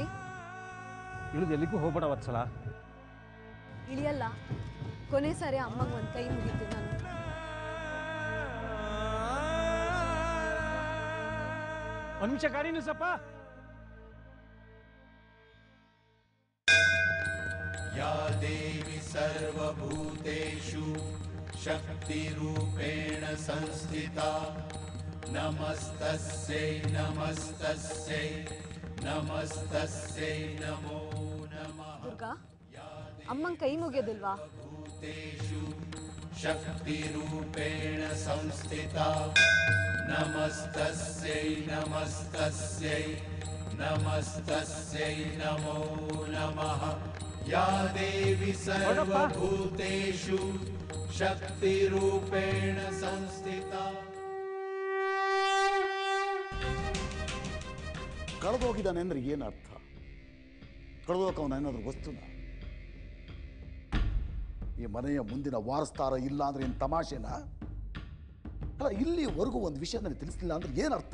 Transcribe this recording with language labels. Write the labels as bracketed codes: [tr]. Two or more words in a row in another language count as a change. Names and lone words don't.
[kn] ಇಳಿದು ಎಲ್ಲಿಗೂ ಹೋಗ್ಬೇಡ ವತ್ಸಲ. ಇಳಿಯಲ್ಲ. ಕೊನೆ ಸಾರಿ ಅಮ್ಮಂಗೆ ಒಂದು ಕೈ ಮುಗಿತೀನಿ ನಾನು. ಒಂದು ನಿಮಿಷ ಗಾಡಿ ನಿಲ್ಸಪ್ಪ. [sa] या देवी सर्वभूतेषु शक्तिरूपेण संस्थिता नमस्तस्यै नमस्तस्यै नमस्तस्यै नमो नमः. [kn] ದುರ್ಗಾ, ಅಮ್ಮಂಗೆ ಕೈ ಮುಗಿಯೋದಿಲ್ವಾ? [sa] भूतेषु शक्तिरूपेण संस्थिता नमस्तस्यै नमस्तस्यै नमस्तस्यै नमो नमः. या देवी सर्वभूतेषु शक्तिरूपेण संस्थिता. [kn] ಕಳೆದೋಗಿದ್ದಾನೆ ಅಂದ್ರೆ ಏನರ್ಥ? ಕಳೆದೋಗವನ ಏನಾದರೂ ವಸ್ತುನ? ಈ ಮನೆಯ ಮುಂದಿನ ವಾರಸ್ದಾರ ಇಲ್ಲ ಅಂದ್ರೆ ಏನು ತಮಾಷೆನಾ? ಅಲ್ಲ, ಇಲ್ಲಿವರೆಗೂ ಒಂದು ವಿಷಯ ನನಗೆ ತಿಳಿಸ್ಲಿಲ್ಲ ಅಂದ್ರೆ ಏನರ್ಥ?